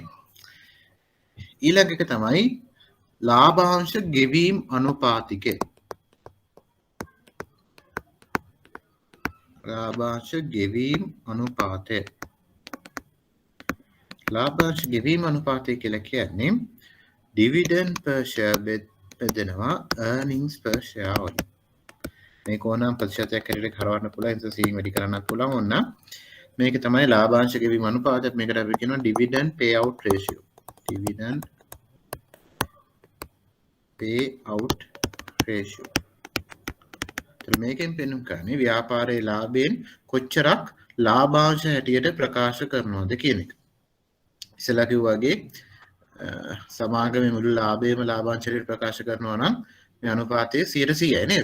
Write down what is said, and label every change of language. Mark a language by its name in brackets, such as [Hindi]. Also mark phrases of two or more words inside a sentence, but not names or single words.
[Sinhala] ඊළඟ එක තමයි ලාභාංශ ගෙවීම් අනුපාතිකය. ලාභාංශ ගෙවීම් අනුපාතය. ලාභාංශ ගෙවීම් අනුපාතය කියලා කියන්නේ [English] dividend per share [Sinhala] බෙදනවා [English] earnings per share [Sinhala] වලින්. මේක ඕනම් ප්‍රතිශතයක් හැටියට කරවන්න පුළුවන්. ඒක සීන් වැඩි කරන්නත් පුළුවන්. ඕන මේක තමයි ලාභාංශ ගෙවීම් අනුපාතය. මේකට අපි කියනවා [English] dividend payout ratio. dividend payout ratio. [Sinhala] මේකෙන් පෙන්වන්න කරන්නේ ව්‍යාපාරයේ ලාභයෙන් කොච්චරක් ලාභාංශ හැටියට ප්‍රකාශ කරනවද කියන එක. ඉස්සෙල්ලා කිව්වා වගේ සමාගමේ මුළු ලාභයම ලාභාංශ හැටියට ප්‍රකාශ කරනවා නම් මේ අනුපාතය 100%යි නේද?